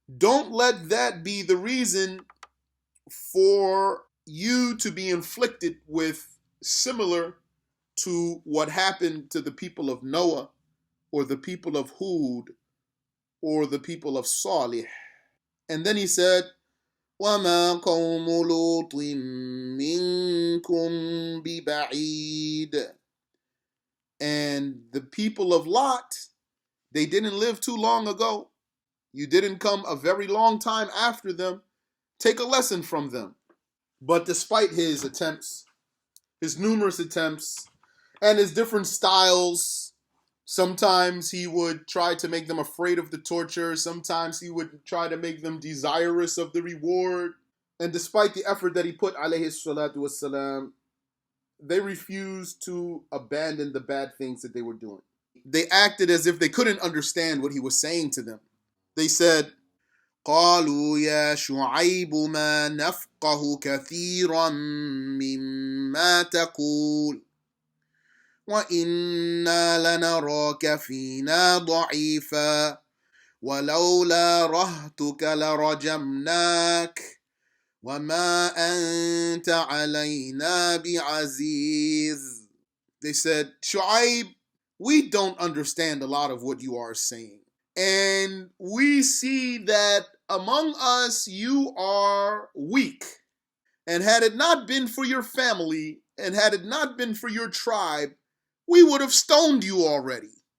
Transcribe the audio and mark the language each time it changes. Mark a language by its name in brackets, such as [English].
[English] Don't let that be the reason for you to be inflicted with similar to what happened to the people of Noah or the people of Hud or the people of Salih. And then he said, [Arabic] وَمَا قَوْمُ لُوطٍ مِّنكُمْ بِبَعِيدٍ. [English] And the people of Lot, they didn't live too long ago. You didn't come a very long time after them. Take a lesson from them. But despite his attempts, his numerous attempts, and his different styles, sometimes he would try to make them afraid of the torture. Sometimes he would try to make them desirous of the reward. And despite the effort that he put, alayhi salatu wassalam, they refused to abandon the bad things that they were doing. They acted as if they couldn't understand what he was saying to them. They said, [Arabic] قالوا يا شعيب ما نفقه كثيرا مما تقول وإنا لنراك فينا ضعيفا ولولا رهتك لرجمناك وما أنت علينا بعزيز. [English] They said, Shu'ayb, we don't understand a lot of what you are saying. And we see that among us you are weak. And had it not been for your family And had it not been for your tribe, we would have stoned you already.